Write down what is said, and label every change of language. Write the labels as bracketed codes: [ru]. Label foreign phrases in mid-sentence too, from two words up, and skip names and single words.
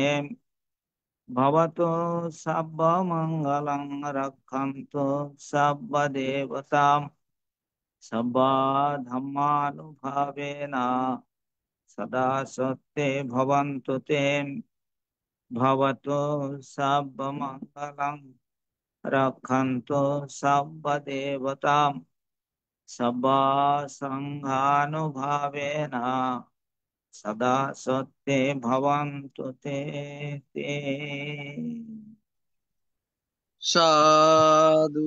[pi] ভবতু সর্বমঙ্গলং রক্ষন্তু সর্বদেবতাম সর্বধর্মানুভাবেন সদা সত্ত্বে ভবন্তু তে। ভবতু সর্বমঙ্গলং রক্ষন্তু সর্বদেবতাম সর্বসংঘানুভাবেন সদা সত্ত্বে ভবন্তু তে তে। সাধু